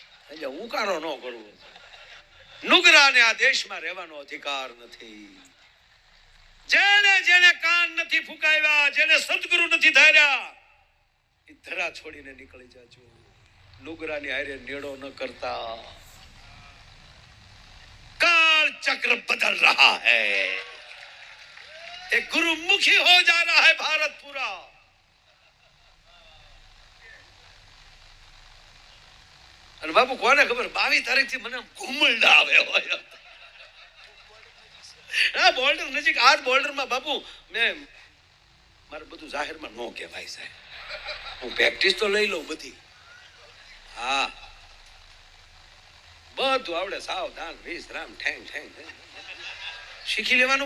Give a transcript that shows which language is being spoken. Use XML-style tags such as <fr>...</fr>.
<gu>એટલે ઉકારો ન કરવો. નુગરાને આ દેશમાં રહેવાનો અધિકાર નથી. જેને જેને કાન નથી ફૂંકાવ્યા, જેને સદગુરુ નથી ધાર્યા, એ ધરા છોડીને નીકળી જાજો. નુગરાની હારે નેડો ન કરતા.</gu> <hi>काल चक्र बदल रहा है, एक गुरुमुखी हो जा रहा है भारत पूरा.</hi> <gu>અને બાપુ કોને ખબર, 22 તારીખથી મને ઘુમલડા આવે હોય. આ બોર્ડર નજીક, આ બોર્ડરમાં બાપુ મેં મારે બધું જાહેરમાં ન કહેવાય સાહેબ. હું પ્રેક્ટિસ તો લઈ લઉં બધી. હા, બધું આવડે, સાવધાન, વિશ્રામ, ઠેંગ ઠેંગ શીખી લેવાનું.</gu>